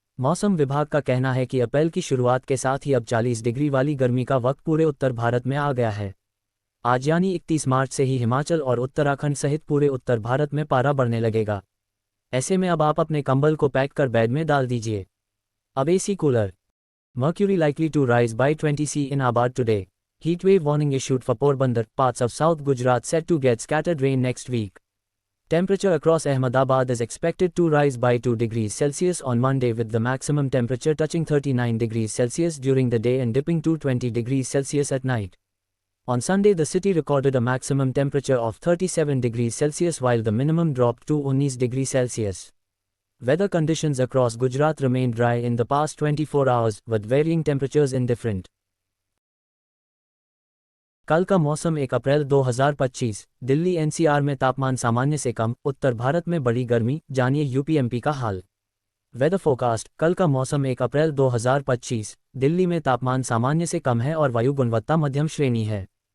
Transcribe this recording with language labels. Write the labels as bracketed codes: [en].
[hi] मौसम विभाग का कहना है कि अप्रैल की शुरुआत के साथ ही अब 40 डिग्री वाली गर्मी का वक्त पूरे उत्तर भारत में आ गया है। आज यानी 31 मार्च से ही हिमाचल और उत्तराखंड सहित पूरे उत्तर भारत में पारा बढ़ने लगेगा। ऐसे में अब आप अपने कंबल को पैक कर बेड में डाल दीजिए। अब AC cooler. [en] Mercury likely to rise by 20 C in Abad today. Heatwave warning issued for Porbandar, parts of South Gujarat set to get scattered rain next week. Temperature across Ahmedabad is expected to rise by 2 degrees Celsius on Monday, with the maximum temperature touching 39 degrees Celsius during the day and dipping to 20 degrees Celsius at night. On Sunday, the city recorded a maximum temperature of 37 degrees Celsius while the minimum dropped to 19 degrees Celsius. Weather conditions across Gujarat remained dry in the past 24 hours, with varying temperatures in different. [hi] कल का मौसम। 1 अप्रैल 2025। Delhi NCR में तापमान सामान्य से कम, उत्तर भारत में बड़ी गर्मी, जानिए यूपीएमपी का हाल। Weather forecast. कल का मौसम। 1 अप्रैल 2025। दिल्ली में तापमान सामान्य से कम है और वायु गुणवत्ता मध्यम श्रेणी है।